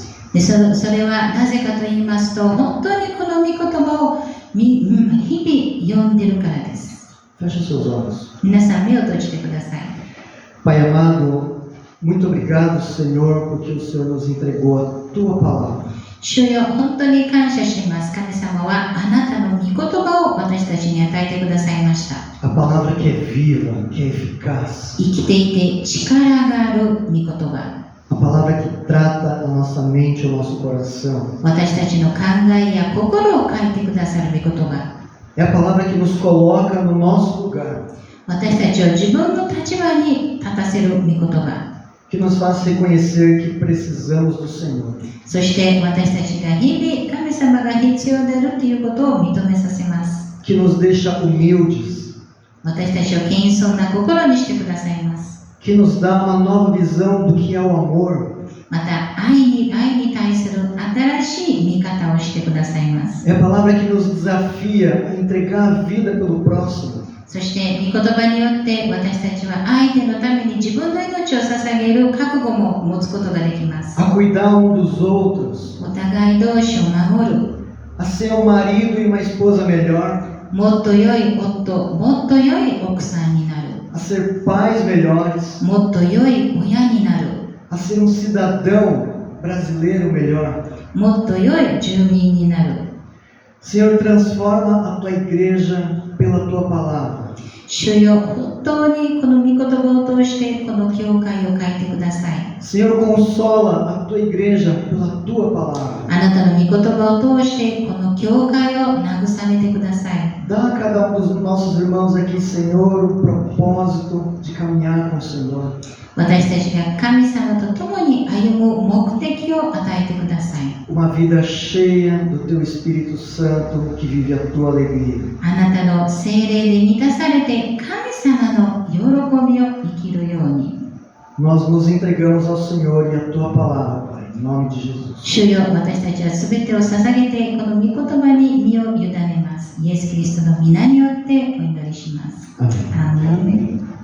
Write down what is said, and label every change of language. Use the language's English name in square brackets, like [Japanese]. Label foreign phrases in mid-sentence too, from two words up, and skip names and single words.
[Japanese] でそれはなぜかと言いますと、本当にこの御言葉を日々読んでいるからです。 [Portuguese] Feche seus olhos. [Japanese] 皆さん目を閉じてください。 [Portuguese] Pai amado, muito obrigado, Senhor, porque o Senhor nos entregou a Tua palavra. [Japanese] 主よ、本当に感謝します。神様はあなたの御言葉を私たちに与えてくださいました。 [Portuguese] A palavra que é viva, que é eficaz. [Japanese] 生きていて力がある御言葉。 [Portuguese] A palavra que trata a nossa mente, o nosso coração. [Japanese] 私たちの考えや心を変えてくださる御言葉。 [Portuguese] É a palavra que nos coloca no nosso lugar. [Japanese] 私たちを自分の立場に立たせる御言葉。 [Portuguese] Que nos faz reconhecer que precisamos do Senhor. [Japanese] そして私たちが日々神様が必要であるということを認めさせます。 [Portuguese] Que nos deixa humildes. [Japanese] 私たちを謙遜な心にしてくださいます。 [Portuguese] Que nos dá uma nova visão do que é o amor. [Japanese] また愛に対する新しい見方をしてくださいます。 [Portuguese] É a palavra que nos desafia a entregar a vida pelo próximo. [Japanese] そして御言葉によって私たちは相手のために自分の命を捧げる覚悟も持つことができます。 [Portuguese] A cuidar um dos outros. [Japanese] お互い同士を守る。 [Portuguese] A ser um marido e uma esposa melhor. [Japanese] もっと良い夫、もっと良い奥さんになる。 [Portuguese] A ser pais melhores. [Japanese] もっと良い親になる。 [Portuguese] A ser um cidadão brasileiro melhor. [Japanese] もっと良い住民になる。 [Portuguese] Senhor, transforma a tua igreja pela tua palavra. [Japanese] 主よ、本当にこの御言葉を通してこの教会を変えてください。 [Portuguese] Senhor, consola a tua igreja pela tua palavra. [Japanese] あなたの御言葉を通してこの教会を慰めてください。 [Portuguese] Dá a cada um dos nossos irmãos aqui, Senhor, o propósito de caminhar com o Senhor. [Japanese] 私たちが神様と共に歩む目的を与えてください。 [Portuguese] Uma vida cheia do teu Espírito Santo que vive a tua alegria. [Japanese] あなたの聖霊で満たされて神様の喜びを生きるように。 [Portuguese] Nós nos entregamos ao Senhor e à tua palavra, Pai, em nome de Jesus. [Japanese] 主よ、私たちは全てを捧げてこの御言葉に身を委ねます。イエス・キリストの皆によってお祈りします。 [Portuguese] Amém. [Japanese] アーメン。